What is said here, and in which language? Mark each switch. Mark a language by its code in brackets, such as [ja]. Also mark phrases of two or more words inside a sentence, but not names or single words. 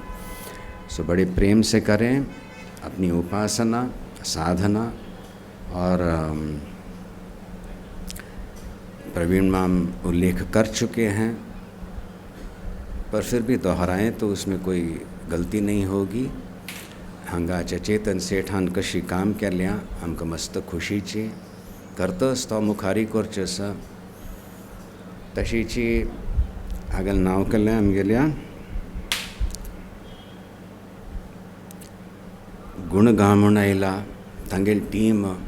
[hi] सो बड़े प्रेम से करें अपनी उपासना, साधना, और प्रवीण माम उल्लेख कर चुके हैं, पर फिर भी दोहराएं तो उसमें कोई गलती नहीं होगी. [kok] हांगाच्या चेतन सेठान कशी काम केल्या आमकां मस्त खुशीची. करतस तो मुखारी करचें आसा तशीची हागेल नांव केल्लें आमगेल्या गुणगाम म्हूण आयला तांगेली टीम.